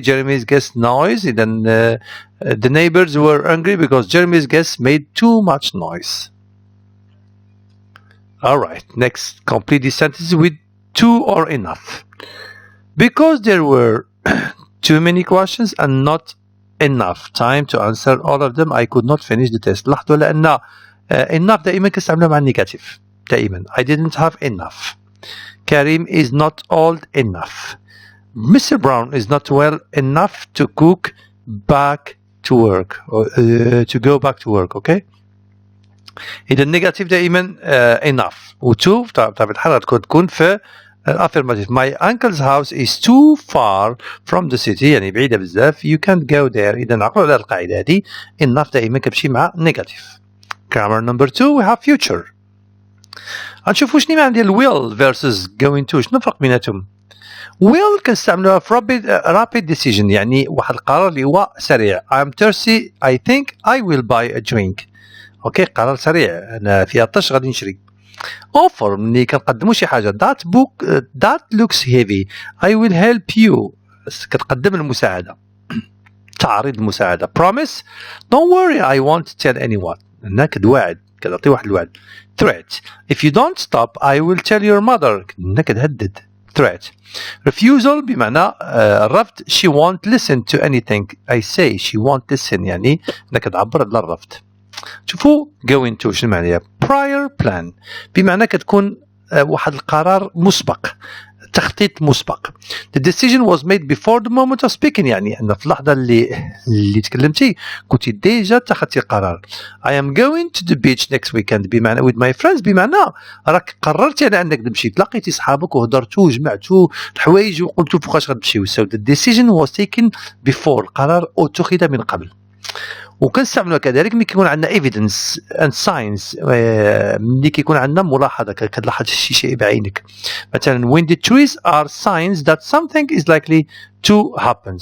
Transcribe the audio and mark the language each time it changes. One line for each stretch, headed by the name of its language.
English: Jeremy's guests noise. Then the neighbors were angry because Jeremy's guests made too much noise. Alright, next complete the sentence with too or enough. Because there were too many questions and not enough time to answer all of them I could not finish the test.
Arabic: لاحظوا لأن enough دائما كنستعملها مع النيجاتيف دائما.
English: I didn't have enough. Karim is not old enough. Mr. Brown is not well enough to cook back to work to go back to work. Okay.
Arabic: إذا النيجاتيف دائما enough و to بطبيعة الحال تكون في affirmative.
English: My uncle's house is too far from the city. يعني بعيدة بزاف. You can't go there.
Arabic: إذا نعقلوا على القاعدة هذه enough دائما كتمشي مع negative.
English: Grammar number 2 we have future. غنشوفوا شنو معنى ديال will versus going to.
Arabic: شنو الفرق بيناتهم؟ will كنستعملوها في rapid decision يعني واحد القرار اللي هو سريع.
English: I'm thirsty. I think I will buy a drink.
Arabic: اوكي قرار سريع انا في عطش غادي نشري. offer ملي كنقدموا شي حاجه.
English: that looks heavy. I will help you. كتقدم المساعده. تعريض المساعده. promise. don't worry I won't tell anyone.
Arabic: هناك كتوعد كتعطي واحد الوعد.
English: threat. if you don't stop I will tell your mother.
Arabic: هناك كتهدد. threat. refusal بمعنى الرفض.
English: she won't listen to anything I say.
Arabic: she won't listen يعني هناك كتعبر على الرفض. شوفوا going to شنو معناها. prior plan بمعنى كتكون واحد القرار مسبق تخطيط مسبق. the decision was made before the moment of speaking يعني أن في اللحظة اللي تكلمتي كنتي ديجا اتخذتي قرار. I am going to the beach next weekend بمعنى with my friends بمعنى راك قررتي على أنك تمشي تلاقيتي صحابك وهضرتوا وجمعتوا الحوايج وقلتوا فوقاش غتمشيو.
English: so the decision was taken before القرار اتخذ من قبل.
Arabic: وكنستعملوها كذلك ملي كيكون عندنا evidence and signs ملي كيكون عندنا ملاحظه كتلاحظ شي شيء بعينك.
English: مثلا when the trees are signs that something is likely to happen.